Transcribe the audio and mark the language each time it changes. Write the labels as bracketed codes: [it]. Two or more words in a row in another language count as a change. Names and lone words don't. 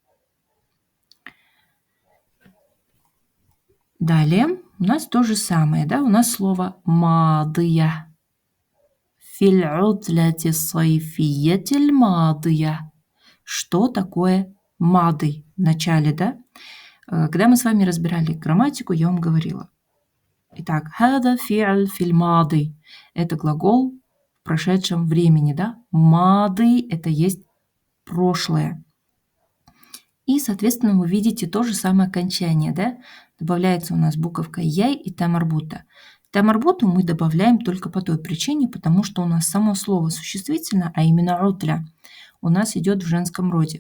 [ru] Далее у нас то же самое, да, у нас слово мадия. [ar] في العطلة الصيفية الماضية. [ru] Что такое мады в начале, да? Когда мы с вами разбирали грамматику, я вам говорила. Итак, [ar] هذا فعل في الماضي. [ru] Это глагол в прошедшем времени, да? Мади – это есть прошлое. И, соответственно, вы видите то же самое окончание, да? Добавляется у нас буковка яй и тамарбута. Тамарбуту мы добавляем только по той причине, потому что у нас само слово существительное, а именно утля, у нас идет в женском роде.